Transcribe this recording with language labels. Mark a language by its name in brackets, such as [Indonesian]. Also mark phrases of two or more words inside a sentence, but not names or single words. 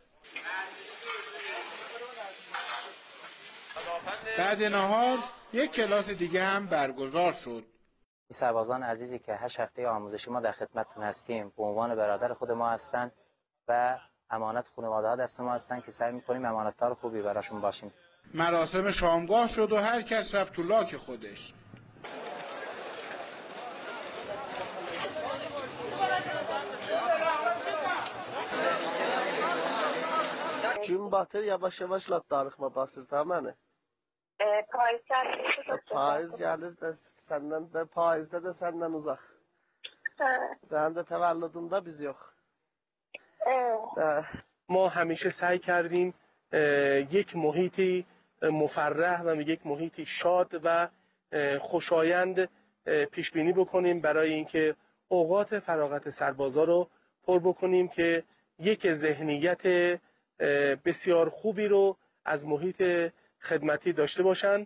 [Persian] بعد نهار یک کلاس دیگه هم برگزار شد. سربازان عزیزی که 8 هفته آموزشی ما در خدمتتون هستیم به عنوان برادر خود ما هستند و امانت خانواده‌ها دست ما هستند که سعی می‌کنیم امانتدار خوبی براشون باشیم. مراسم شامگاه شد و هر کس رفت تو لاک خودش. [Azerbaijani] Gün batır yavaş-yavaş darıxma basır da məni. Payız gəlir də səndən də payızda da səndən uzaq. Sənin də təvəllüdündə biz yox. [Persian] ما همیشه سعی کردیم یک محیطی مفرح و یک محیطی شاد و خوشایند پیش بینی بکنیم برای اینکه اوقات فراغت سربازا رو پر بکنیم که یک ذهنیت بسیار خوبی رو از محیط خدمتی داشته باشند.